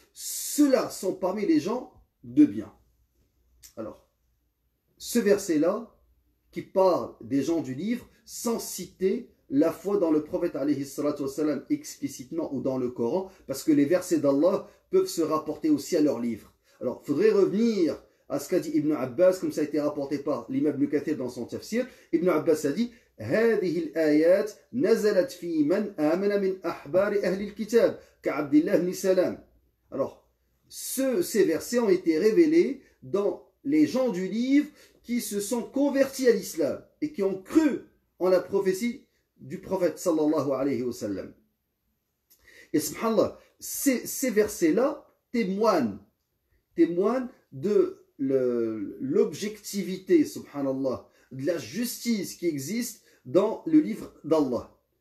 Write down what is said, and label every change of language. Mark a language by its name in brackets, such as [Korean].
[French] Ceux-là sont parmi les gens de bien. Alors, ce verset-là, qui parle des gens du livre, sans citer la foi dans le prophète alayhi salatu wassalam explicitement ou dans le Coran, parce que les versets d'Allah peuvent se rapporter aussi à leur livre. Alors, il faudrait revenir à ce qu'a dit Ibn Abbas, comme ça a été rapporté par l'imam Ibn Kathir dans son tafsir. [Arabic] Ibn Abbas [French] a dit [Arabic] هذه الآيات نزلت في من آمن من أحبار أهل الكتاب كعبد الله بن سلام. [French] Alors, ces versets ont été révélés dans les gens du livre qui se sont convertis à l'islam et qui ont cru en la prophétie du prophète sallallahu alayhi wa sallam. Et subhanallah, ces versets-là témoignent de l'objectivité, subhanallah, de la justice qui existe dans le livre d'Allah.